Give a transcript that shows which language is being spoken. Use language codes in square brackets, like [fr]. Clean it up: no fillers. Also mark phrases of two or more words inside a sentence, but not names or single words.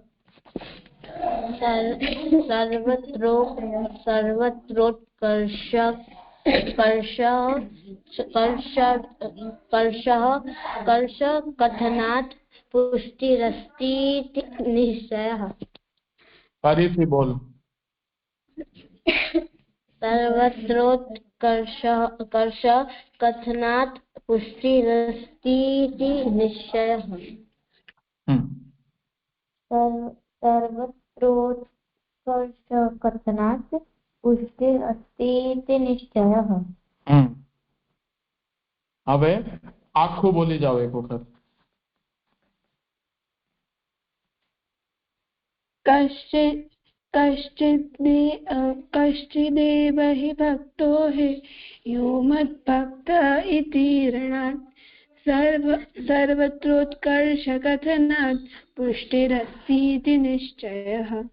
[sa] कर्ष कथनात् पुष्टिरस्तीति निश्चयः. [gu] ફરીથી બોલ. [sa] सर्वत्रोत्कर्ष कथनात् पुष्टिरस्तीति निश्चयः. सर्वत्रोत्कर्ष कथनात् पुष्टिरस्तीति निश्चयः. [gu] હવે આખું બોલી જાઓ એક વખત. [sa] कश्चिदेव हि भक्तो हि यो मद्भक्त इति ऋणात् सर्वत्रोत्कर्ष कथनात् पुष्टिरस्तीति निश्चयः.